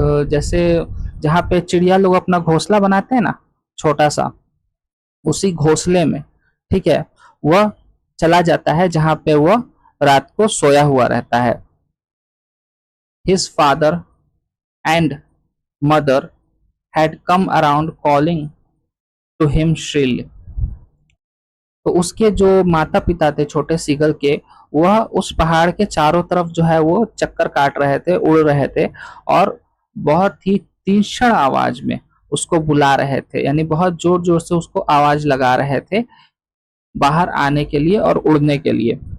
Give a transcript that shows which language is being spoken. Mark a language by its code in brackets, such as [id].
[hi] जैसे जहाँ पे चिड़िया लोग अपना घोंसला बनाते हैं ना, छोटा सा, उसी घोंसले में, ठीक है, वह चला जाता है जहाँ पे वह रात को सोया हुआ रहता है. [en] His father and mother had come around calling to him shrilly. [hi] तो उसके जो माता पिता थे छोटे सीगल के, वह उस पहाड़ के चारों तरफ जो है वो चक्कर काट रहे थे, उड़ रहे थे और बहुत ही तीक्ष्ण आवाज में उसको बुला रहे थे, यानी बहुत जोर जोर से उसको आवाज लगा रहे थे बाहर आने के लिए और उड़ने के लिए.